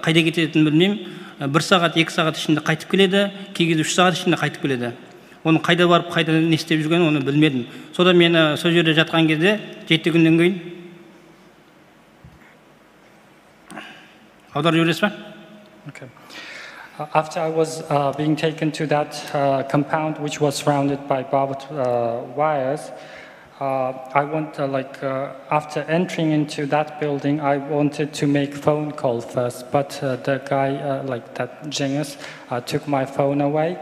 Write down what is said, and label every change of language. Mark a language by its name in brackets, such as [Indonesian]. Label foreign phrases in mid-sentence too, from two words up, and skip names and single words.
[Kazakh] Қайда кететінін білмеймін. 1 сағат, 2 сағат ішінде қайтып келеді. Кей кезде 3 сағат ішінде қайтып келеді. Оның қайда барып, қайда не істеп жүргенін оны білмедім. Содан мен сол жерде жатқан кезде 7 күннен кейін аударып жібересіз бе? [English] Okay. After I was being taken to that compound which was surrounded by barbed wires, I want after entering into that building, I wanted to make phone call first, but the guy that Jengis took my phone away.